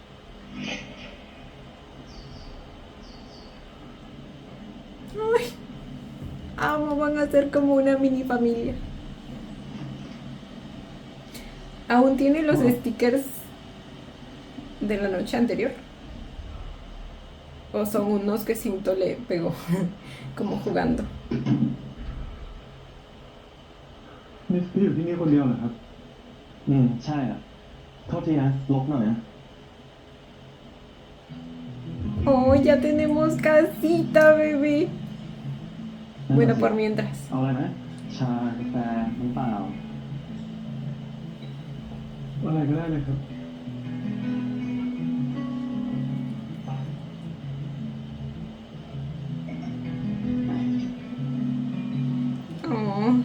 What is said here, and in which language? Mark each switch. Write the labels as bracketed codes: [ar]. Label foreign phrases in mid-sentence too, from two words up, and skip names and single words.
[es] Ay, amo, van a ser como una mini familia. ¿Aún tiene los stickers de la noche anterior? ¿O son unos que Cinto le pegó como jugando? [th] นี่พี่อยู่ที่นี่คนเดียวเหรอครับใช่อ่ะโทษทีนะลบหน่อยนะ [es] Oh, ya tenemos casita, bebé. Bueno, por mientras. [th] เอาอะไรนะชากาแฟน้ำเปล่าอะไรก็ได้เลยครับ [es] Oh.